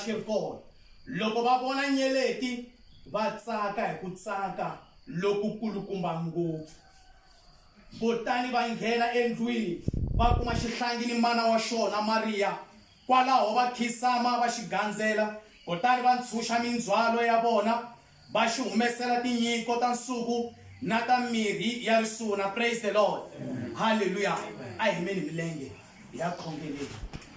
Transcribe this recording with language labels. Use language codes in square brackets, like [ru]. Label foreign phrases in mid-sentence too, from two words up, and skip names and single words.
[ts] xi ri kona loko va vona nyeleti va tsaka hi ku tsaka lokukulukumba ngopfu kutani va nghena endlwini va kuma xihlangi ni mana wa xona Mariya kwalaho va khisama va xi gandzela kutani va ntshunxa mindzwalo ya vona va xi humesela tinyiko ta nsuku na ta mirhi ya risuna [en] praise the Lord [ts] hallelujah a hi yimeni milenge hi ya khongeleni